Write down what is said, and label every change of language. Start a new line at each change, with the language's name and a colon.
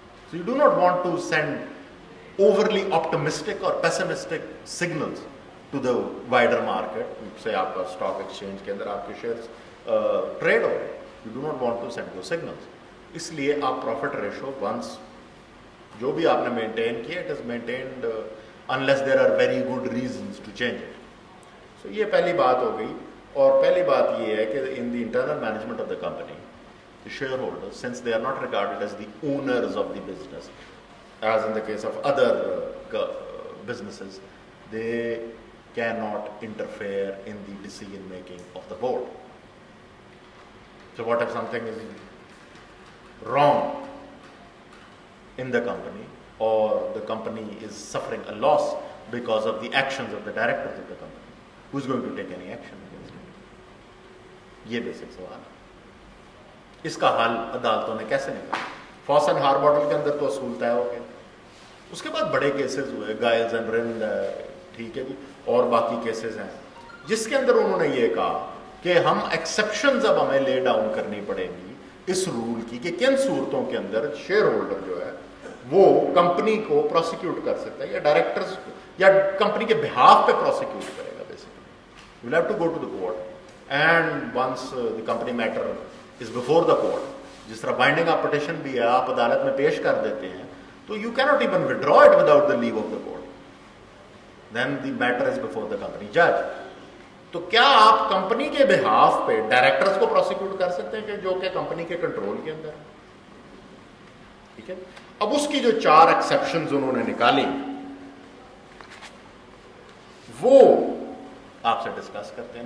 English: so you do not want to send overly optimistic اور pessimistic signals to the wider market
Urdu: سے آپ کا stock exchange کے اندر آپ کے شیئرز ٹریڈ ہو رہے.
English: You do not want to send دو signals.
Urdu: اس لیے آپ پروفٹ ریشو ونس جو بھی آپ نے مینٹین کیا,
English: It is maintained unless there are very good reasons to change it.
Urdu: So یہ پہلی بات ہو گئی. اور پہلی بات یہ ہے کہ
English: in the internal management of the company, the shareholders, since they are not regarded as the owners of the business, as in the case of other businesses, they cannot interfere in the decision making of the board. So what if something is wrong in the company, or the company is suffering a loss because of the actions of the directors of the company, who is going to take any action against it?
Urdu: یہ basic سوال ہے. اس کا حل عدالتوں نے کیسے نکالا؟ فاس and ہاربوٹل کے اندر تو اصول طے ہو گئے. اس کے بعد بڑے کیسز ہوئے, گائلز اینڈ رند, ٹھیک ہے جی, اور باقی کیسز ہیں جس کے اندر انہوں نے یہ کہا کہ ہم ایکسیپشنز اب ہمیں لے ڈاؤن کرنی پڑے گی اس رول کی کہ کن صورتوں کے اندر شیئر ہولڈر جو ہے وہ کمپنی کو پروسیکیوٹ کر سکتا ہے, یا ڈائریکٹرز یا کمپنی کے بہاف پہ پروسیکیوٹ کرے گا.
English: basically you have to go to the court and once the company matter is before the court,
Urdu: جس طرح بائنڈنگ آف پٹیشن بھی ہے, آپ عدالت میں پیش کر دیتے ہیں تو
English: You can't even ودرا it without the leave of the court, then the matter is before the company جج.
Urdu: تو کیا آپ کمپنی کے بہاف پہ ڈائریکٹرز کو پروسیکیوٹ کر سکتے ہیں کہ جو کہ کمپنی کے کنٹرول کے اندر ہے؟ ٹھیک ہے. اب اس کی جو 4 ایکسیپشنز انہوں نے نکالی وہ آپ سے ڈسکس کرتے ہیں.